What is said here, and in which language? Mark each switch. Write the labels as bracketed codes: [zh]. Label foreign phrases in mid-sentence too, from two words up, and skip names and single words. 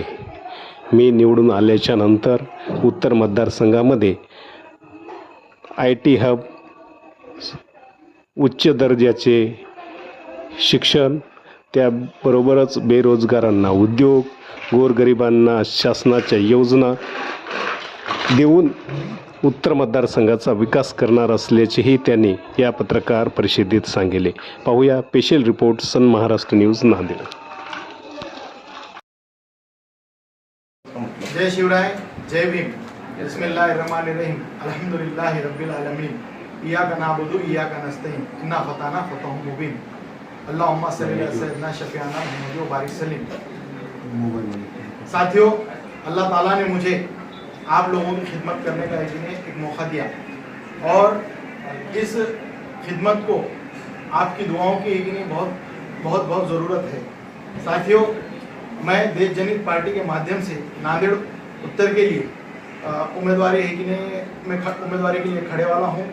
[mr] मी निवडून आल्याच्या नंतर उत्तर मतदारसंघामध्ये [en] IT hub, [mr] उच्च दर्जाचे शिक्षण, त्याबरोबरच बेरोजगारांना उद्योग, गोरगरिबांना शासनाच्या योजना देऊन उत्तर मतदारसंघाचा विकास करणार असल्याचेही त्यांनी या पत्रकार परिषदेत सांगितले. पाहूया [en] special report [mr] सन महाराष्ट्र न्यूज नांदेड. जय शिवराय, जय भीम. [ar] بسم الله الرحمن الرحيم. الحمد لله رب العالمين. إياك نعبد إياك نستعين. إنا فتحنا فتحا مبين. اللهم صل على سيدنا شفيعنا محمد وبارك سلم. [hi] साथियों, अल्लाह ताला ने मुझे आप लोगों की खिदमत करने का एक मौका दिया और इस खिदमत को आपकी दुआओं की बहुत ज़रूरत है. साथियों, मैं देश जनहित पार्टी के माध्यम से नांदेड़ उत्तर के लिए उम्मीदवारी के लिए खड़े वाला हूँ.